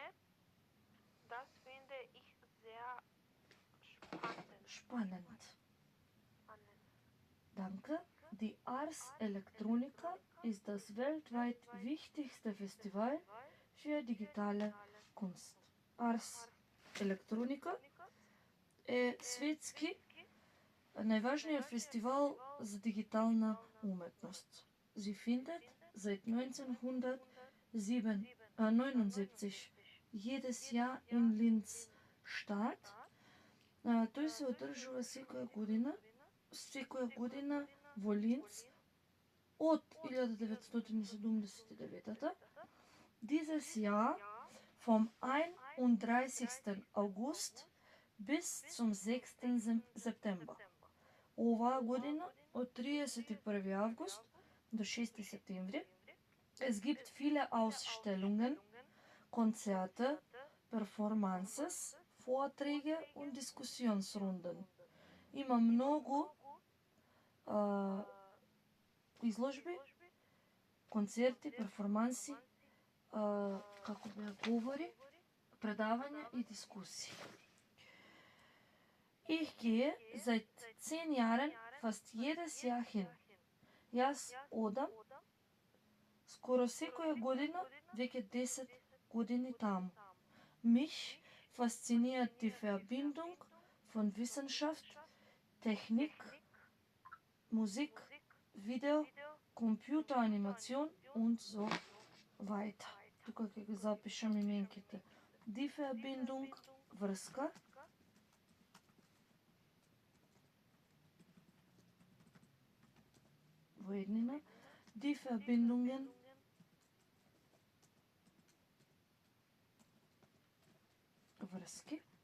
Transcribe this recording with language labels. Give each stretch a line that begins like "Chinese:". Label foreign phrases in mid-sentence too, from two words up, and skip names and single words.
German: Das finde ich sehr spannend. Danke. Die Ars Electronica ist das weltweit wichtigste Festival für digitale Kunst.
Macedonian: Ars Electronica е светски најважниот фестивал за дигитална уметност.
German: Sie findet seit 1979 jedes Jahr in Linz statt.
Macedonian: Тој се одржува секоја година во Линц од 1979.
German: Dieses Jahr vom 31. August bis zum 6. September.
Macedonian: Оваа година од 31. август до 6. септември
German: es gibt viele Ausstellungen, Konzerte, Performances, Vorträge und Diskussionsrunden.
Macedonian: Има многу изложби, концерти, перформанси, како беа говори, предавања и дискусии.
German: Ich gehe seit 10 Jahren fast jedes Jahr hin.
Macedonian: Јас одам скоро секоја година, веќе 10 години таму.
German: Mich fasziniert die Verbindung von Wissenschaft, Technik, Musik, Video, Computeranimation und so weiter.
Macedonian: Тука ќе ги запишам именките.
German: Die Verbindung,
Macedonian: врска. Во еднина.
German: Die Verbindungen,
Macedonian: врски.